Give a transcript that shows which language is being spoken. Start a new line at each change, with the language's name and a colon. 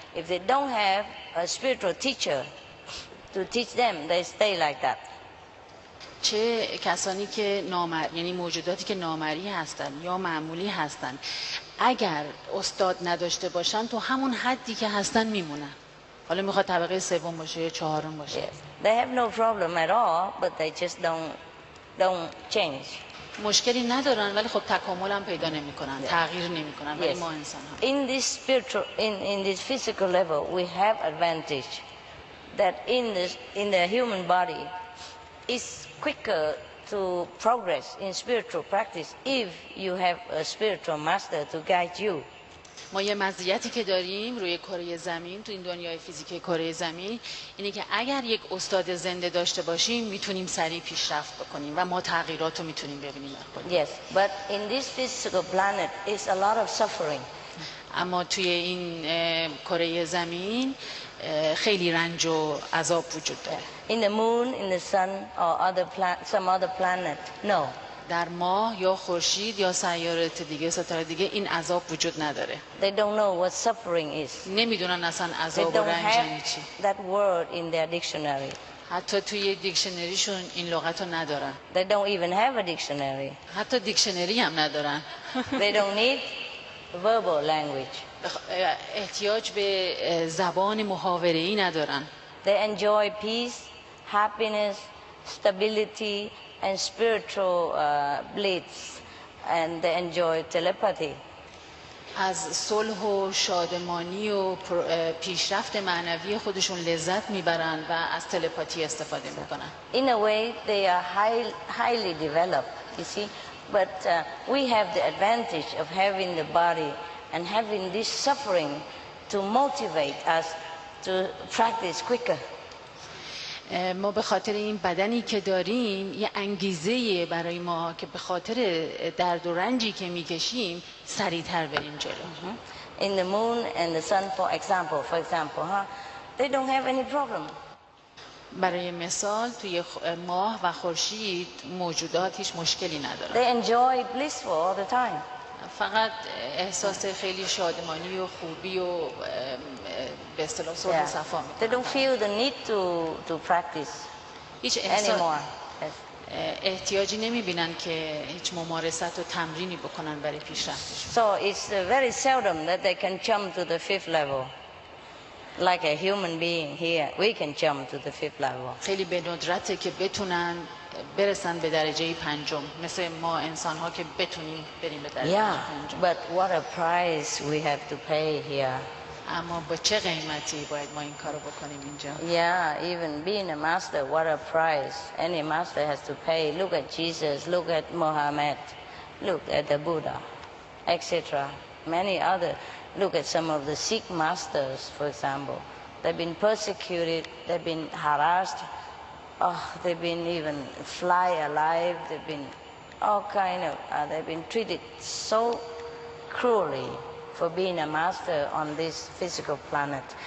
English: If they don't have a spiritual teacher to teach them, they stay like that.
Persian: چه کسانی که یعنی موجوداتی که نامری هستن یا معمولی هستن، اگر استاد نداشته باشن تو همون حدی که هستن میمونن. حالا میخواد طبقه سوم باشه یا چهارم باشه.
English: Yes. They have no problem at all, but they just don't change.
Persian: مشکلی ندارن ولی خب تکامل هم پیدا نمیکنن، تغییر نمیکنن. ولی
English: Yes.
Persian: ما انسان ها
English: In this spiritual, in this physical level, we have advantage that in the human body is quicker to progress in spiritual practice if you have a spiritual master to guide you.
Persian: ما یه مزیتی که داریم روی کره زمین، تو این دنیای فیزیک کره زمین، اینه که اگر یک استاد زنده داشته باشیم میتونیم سریع پیشرفت بکنیم و ما تغییرات رو میتونیم ببینیم.
English: Yes, but in this physical planet is a lot of suffering.
Persian: اما توی این کره زمین خیلی رنج و عذاب وجود داره.
English: In the moon, in the sun, or some other planet, no.
Persian: در ماه یا خورشید یا سیارات دیگه، ستاره دیگه این عذاب وجود نداره.
English: They don't know what suffering is.
Persian: نمیدونن اصلا
English: They
Persian: عذاب و
English: don't
Persian: رنج یعنی
English: have
Persian: چی.
English: that word in their dictionary.
Persian: حتی توی دیکشنریشون این لغت رو ندارن.
English: They don't even have a dictionary.
Persian: حتی دیکشنری هم ندارن.
English: They don't need verbal language.
Persian: احتیاج به زبان محاوره‌ای ندارن.
English: They enjoy peace, happiness, stability, and spiritual bliss, and they enjoy telepathy.
Persian: از صلح و شادمانی و پیشرفت معنوی خودشون لذت میبرن و از تلپاتی استفاده میکنن.
English: In a way, they are highly developed, you see. But we have the advantage of having the body and having this suffering to motivate us to practice quicker.
Persian: ما به خاطر این بدنی که داریم یه انگیزه برای ما که به خاطر درد و رنجی که میکشیم سریعتر بریم جلو.
English: In the moon and the sun, for example, they don't have any problem.
Persian: برای مثال توی ماه و خورشید موجودات هیچ مشکلی ندارن.
English: They enjoy blissful all the time.
Persian: فقط احساس خیلی شادمانی و خوبی و به اصطلاح صلح و صفا
English: They don't feel the need to practice
Persian: هیچ
English: anymore.
Persian: احتیاجی نمیبینن که هیچ ممارست و تمرینی بکنن برای پیشرفتشون.
English: So it's very seldom that they can jump to the fifth level. Like a human being here, we can jump to the fifth level.
Persian: خیلی به ندرته که بتونن برسن به درجه پنجم، مثل ما انسان ها که بتونیم بریم به درجه پنجم.
English: But what a price we have to pay here.
Persian: اما با چه قیمتی باید ما این کارو بکنیم اینجا؟
English: Yeah, even being a master, what a price. Any master has to pay. Look at Jesus, look at Muhammad, look at the Buddha, etc. Many other. Look at some of the Sikh masters, for example. They've been persecuted, they've been harassed, they've been even fly alive, they've been all kind of, they've been treated so cruelly for being a master on this physical planet.